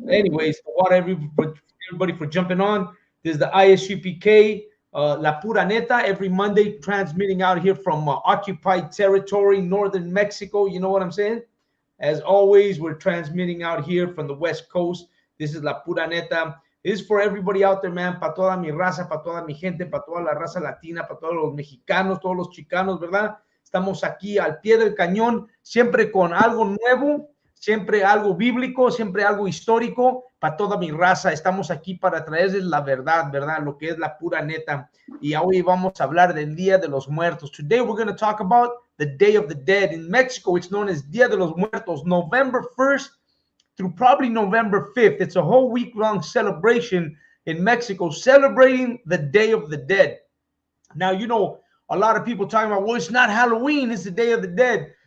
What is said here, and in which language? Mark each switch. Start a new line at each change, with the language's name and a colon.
English: Anyways, water everybody for jumping on. This is the ISUPK, La Pura Neta, every Monday, transmitting out here from occupied territory, northern Mexico. You know what I'm saying? As always, we're transmitting out here from the West Coast. This is La Pura Neta. This is for everybody out there, man.
Spanish: Para toda mi raza, para toda mi gente, para toda la raza latina, para todos los mexicanos, todos los chicanos, ¿verdad? Estamos aquí al pie del cañón, siempre con algo nuevo, siempre algo bíblico, siempre algo histórico para toda mi raza. Estamos aquí para traerles la verdad, ¿verdad? Lo que es la pura neta. Y hoy vamos a hablar del Día de los Muertos.
English: Today we're going to talk about the Day of the Dead. In Mexico, it's known as Día de los Muertos, November 1st through probably November 5th. It's a whole week-long celebration in Mexico, celebrating the Day of the Dead. Now, you know, a lot of people talking about, well, it's not Halloween, it's the Day of the Dead.